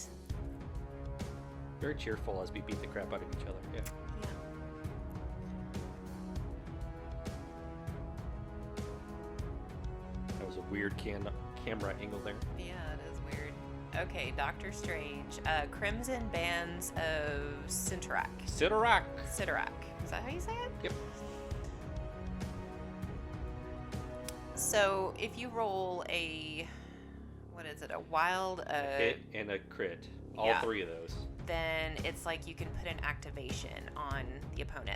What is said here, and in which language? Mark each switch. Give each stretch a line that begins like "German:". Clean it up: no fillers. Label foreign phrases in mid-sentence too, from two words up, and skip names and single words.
English: Very cheerful as we beat the crap out of each other. Yeah. Yeah. That was a weird camera angle there. Yeah, it is weird. Okay, Doctor Strange. Crimson Bands of Cintarak. Sidorak. Sidorak. Is that how you say it? Yep. So if you roll a, what is it, a wild, A hit and a crit. All yeah. 3 of those. Then it's like you can put an activation on the opponent.